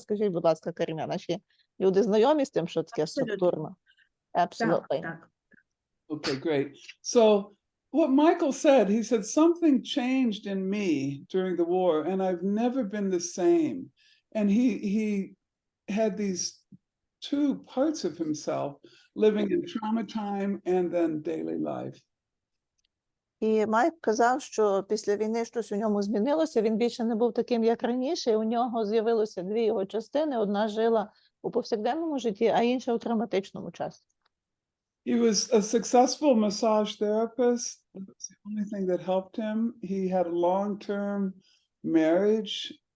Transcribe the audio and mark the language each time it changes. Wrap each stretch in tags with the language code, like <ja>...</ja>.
<uk>Скажіть, будь ласка, Каріна, наші люди знайомі з тим, що таке структурно?</uk> <en>Absolutely.</en> <uk>Так.</uk> <en>Okay, great. So what Michael said, he said, something changed in me during the war, and I've never been the same. And he had these two parts of himself living in trauma time and then daily life.</en> <uk>І Майк казав, що після війни щось у ньому змінилося, він більше не був таким, як раніше, і у нього з'явилося дві його частини, одна жила у повсякденному житті, а інша у травматичному часі.</uk> <en>He was a successful massage therapist. That was the only thing that helped him. He had a long-term marriage.</en>